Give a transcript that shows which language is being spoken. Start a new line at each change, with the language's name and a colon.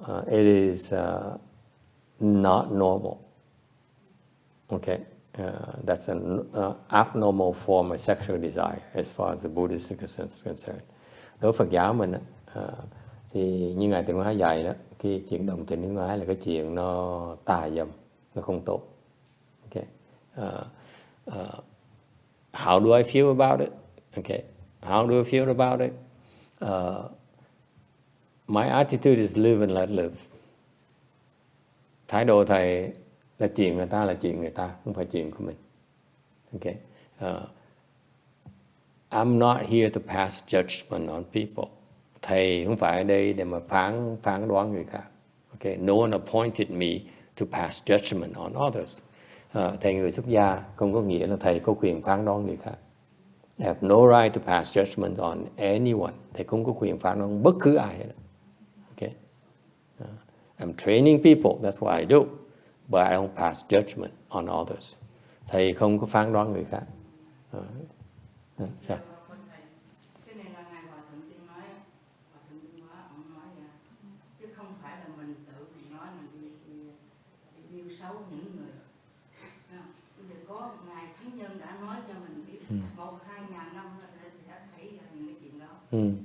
English: It is not normal. Okay, that's an abnormal form of sexual desire as far as the Buddhist is concerned.
Vietnamese: Đối với Phật giáo mình thì như Ngài Thiền Hóa dạy đó, cái chuyện đồng tình luyến ái là cái chuyện nó tà dâm, nó không tốt.
English: Okay. How do I feel about it? Okay. How do I feel about it? My attitude is live and let live.
Vietnamese: Thái độ thầy là chuyện người ta là chuyện người ta, không phải chuyện của mình.
English: Okay. I'm not here to pass judgment on people.
Vietnamese: Thầy không phải ở đây để mà phán đoán người khác.
English: Okay. No one appointed me to pass judgment on others.
Vietnamese: Thầy người xuất gia không có nghĩa là thầy có quyền phán đoán người khác.
English: I have no right to pass judgment on anyone.
Vietnamese: Thầy không có quyền phán đoán bất cứ ai hết.
English: Okay. I'm training people, that's what I do. But I don't pass judgment on others.
Vietnamese: Thầy không có phán đoán người khác. Sao? Cái này là Ngài Hòa Thượng Tiên nói, Hòa Thượng Tiên Hóa, ông nói vậy. Chứ không phải là mình tự mình nói mình đi yêu xấu những người. Bây giờ có Ngài Thánh Nhân đã nói cho mình biết 1-2 ngàn năm nó sẽ thấy ra những cái chuyện đó.